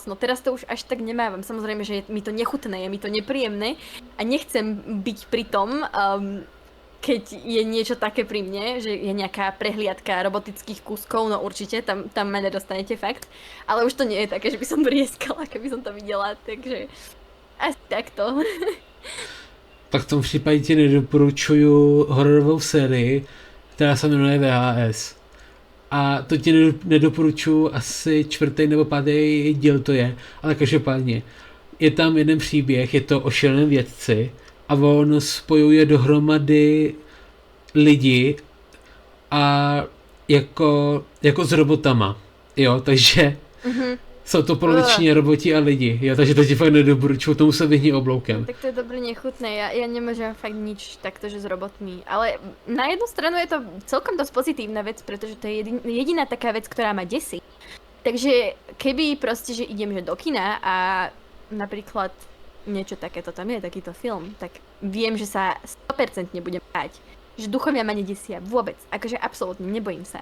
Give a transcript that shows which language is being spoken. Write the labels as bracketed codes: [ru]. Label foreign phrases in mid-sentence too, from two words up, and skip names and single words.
[sk] No teraz to už až tak nemávam. Samozrejme, že je mi to nechutné, je mi to nepríjemné a nechcem byť pri tom, keď je niečo také pri mne, že je nejaká prehliadka robotických kúskov, no určite, tam ma nedostanete fakt. Ale už to nie je také, že by som vrieskala, keby som to videla, takže asi takto. [cs] Tak v tom případě ti nedoporučuju hororovou sérii, která se jmenuje VHS. A to ti nedoporučuju, asi 4. nebo 5. díl to je, ale každopádně. Je tam jeden příběh, je to o šíleném vědci a on spojuje dohromady lidi a jako s robotama. Jo, takže jsou to poloviční roboti a lidi, jo, takže to ti fakt nedoporučuju, tomu se vyhni obloukem. [sk] Tak to je dobré nechutné, ja nemôžem fakt nič takto, že s robotmi, ale na jednu stranu je to celkom dosť pozitívna vec, pretože to je jediná taká vec, ktorá ma desí. Takže keby proste, že idem že do kina a napríklad niečo takéto tam je, takýto film, tak viem, že sa 100% nebudem báť, že duchovia ma nedesia vôbec, akože absolútne nebojím sa.